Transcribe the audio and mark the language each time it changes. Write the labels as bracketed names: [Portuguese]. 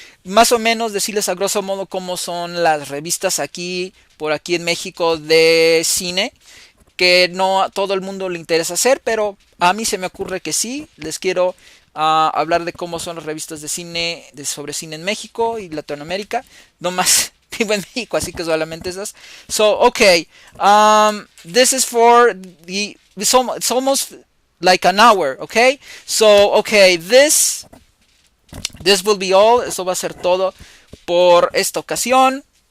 [Spanish] Más o menos decirles a grosso modo cómo son las revistas por aquí en México de cine, que no a todo el mundo le interesa hacer, pero a mí se me ocurre que sí. Les quiero hablar de cómo son las revistas de cine, sobre cine en México y Latinoamérica. No más vivo en México, así que solamente esas. [English] So, okay, this is for it's almost like an hour, okay? So, okay, this will be all. [Spanish] Eso va a ser todo por esta ocasión.